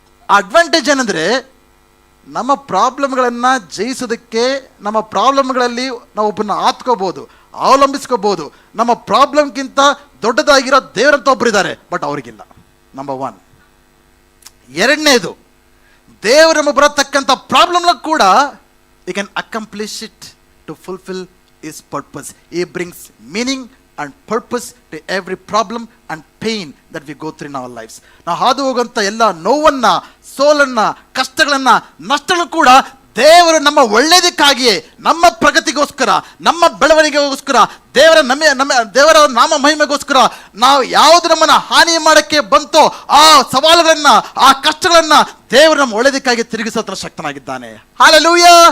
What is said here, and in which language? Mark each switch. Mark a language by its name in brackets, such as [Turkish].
[Kannada] ಆ ಅಡ್ವಾಂಟೇಜ್ ಏನಂದ್ರೆ, ನಮ್ಮ ಪ್ರಾಬ್ಲಮ್ಗಳನ್ನು ಜಯಿಸೋದಕ್ಕೆ, ನಮ್ಮ ಪ್ರಾಬ್ಲಮ್ಗಳಲ್ಲಿ ನಾವು ಒಬ್ಬರನ್ನ ಆತ್ಕೋಬೋದು, ಅವಲಂಬಿಸ್ಕೋಬೋದು. ನಮ್ಮ ಪ್ರಾಬ್ಲಮ್ಗಿಂತ ದೊಡ್ಡದಾಗಿರೋ ದೇವರಂತ ಒಬ್ಬರಿದ್ದಾರೆ, ಬಟ್ ಅವ್ರಿಗಿಲ್ಲ. Number one. ಎರಡನೇದು, ದೇವರು ನಮಗೆ ಬರತಕ್ಕಂಥ ಪ್ರಾಬ್ಲಮ್ನ ಕೂಡ [English] he can accomplish it to fulfill his purpose. He brings meaning and purpose to every problem and pain that we go through in our lives. [Kannada] ನಾವು ಹಾದು ಹೋಗುವಂಥ ಎಲ್ಲ ನೋವನ್ನ, ಸೋಲನ್ನ, ಕಷ್ಟಗಳನ್ನ, ನಷ್ಟಗಳನ್ನು ಕೂಡ ದೇವರು ನಮ್ಮ ಒಳ್ಳೆಯದಕ್ಕಾಗಿಯೇ, ನಮ್ಮ ಪ್ರಗತಿಗೋಸ್ಕರ, ನಮ್ಮ ಬೆಳವಣಿಗೆಗೋಸ್ಕರ, ದೇವರ ನಾಮ ಮಹಿಮೆಗೋಸ್ಕರ ನಾವು ಯಾವುದು ನಮ್ಮನ್ನ ಹಾನಿ ಮಾಡಕ್ಕೆ ಬಂತೋ ಆ ಸವಾಲುಗಳನ್ನ, ಆ ಕಷ್ಟಗಳನ್ನ ದೇವರು ನಮ್ಮ ಒಳ್ಳೆಯದಕ್ಕಾಗಿ ತಿರುಗಿಸೋತ್ರ ಶಕ್ತನಾಗಿದ್ದಾನೆ. ಹಲ್ಲೆಲೂಯಾ.